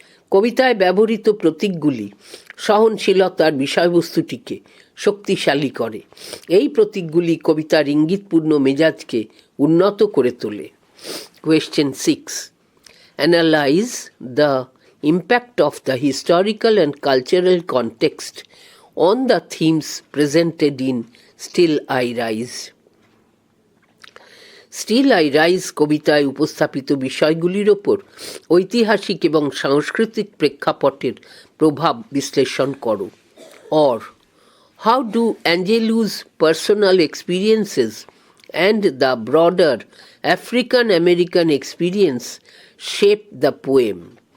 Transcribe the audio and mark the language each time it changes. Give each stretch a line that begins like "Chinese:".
Bangla: কবিতায় ব্যবহৃত প্রতীকগুলি সহনশীলতার বিষয়বস্তুটিকে শক্তিশালী করে। এই প্রতীকগুলি কবিতার ইঙ্গিতপূর্ণ মেজাজকে উন্নত করে তোলে।
English: Question 6. Analyze the impact of the historical and cultural context on the themes presented in Still I Rise.
Bangla: Still I rise কবিতায় উপস্থাপিত বিষয়গুলির ওপর ঐতিহাসিক এবং সাংস্কৃতিক প্রেক্ষাপটের প্রভাব বিশ্লেষণ করো।
English: Or, how do Angelou's personal experiences and the broader African-American experience shape the poem?